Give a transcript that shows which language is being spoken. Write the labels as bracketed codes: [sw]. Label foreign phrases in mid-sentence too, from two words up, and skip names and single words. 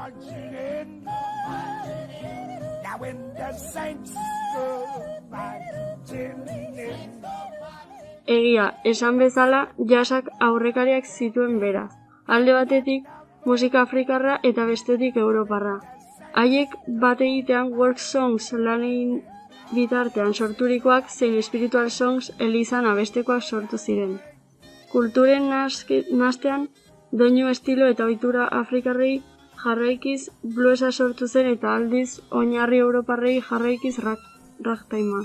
[eu] Egia, esan bezala, jazzak aurrekariak zituen beraz. Alde batetik, musika afrikarra eta bestetik europarra. Haiek bat egitean [en] work songs [eu] lanen bitartean sorturikoak zein [en] spiritual songs [eu] elizan abestekoak sortu ziren. Kulturen nastean, doinu estilo eta ohitura afrikarrei jarraikiz bluesa sortu zen eta aldiz oinarri europarrei jarraikiz ragtimea.